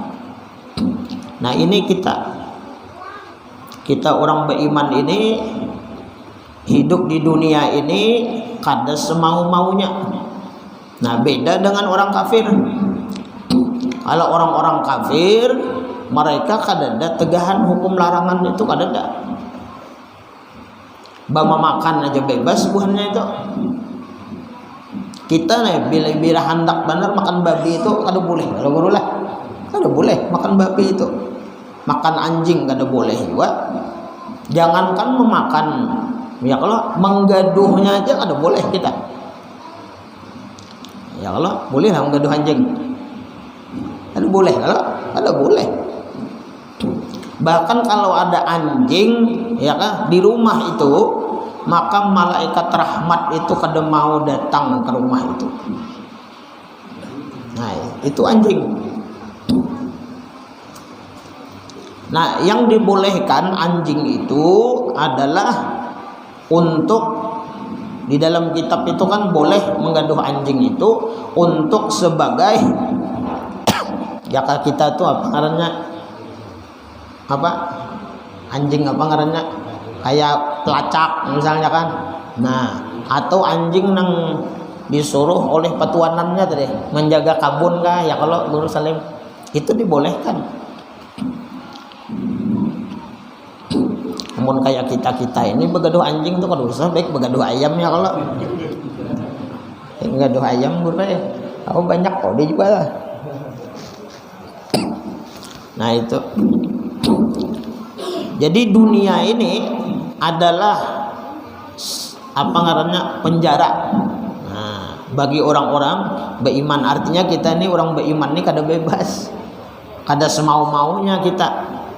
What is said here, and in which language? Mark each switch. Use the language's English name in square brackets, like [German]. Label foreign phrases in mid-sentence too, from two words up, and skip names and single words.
[Banjar] Nah, ini kita orang beriman ini hidup di dunia ini kada semau-maunya. Nah, beda dengan orang kafir. Kalau orang-orang kafir, mereka kada ada tegahan hukum larangan itu, kada ada. Bama makan aja bebas buahnya itu. Kita nih bila hendak benar makan babi itu kada boleh. Kalau guru lah, kada boleh makan babi itu. Makan anjing kada boleh juga. Jangankan memakan, ya kalau menggaduhnya aja kada boleh kita. Ya kalau boleh lah menggaduh anjing. Kada boleh, kalau kada boleh. Bahkan kalau ada anjing, ya kan, di rumah itu, maka malaikat rahmat itu kada mau datang ke rumah itu. Nah, itu anjing. Nah, yang dibolehkan anjing itu adalah untuk, di dalam kitab itu kan boleh menggaduh anjing itu untuk sebagai ya kita tuh apa ngarannya, apa anjing apa ngarannya, kayak pelacak misalnya kan. Nah, atau anjing yang disuruh oleh petuanannya tadi menjaga kabun kah, ya kalau Guru Salim itu dibolehkan. Namun kayak kita ini begaduh anjing tuh kada usah, baik begaduh ayam ya kalau begaduh ayam Guru ya. Aku banyak kok dia juga lah. Nah, itu. Jadi dunia ini adalah apa ngarannya, penjara. Nah, bagi orang-orang beriman, artinya kita ini orang beriman ini kada bebas, kada semau-maunya kita.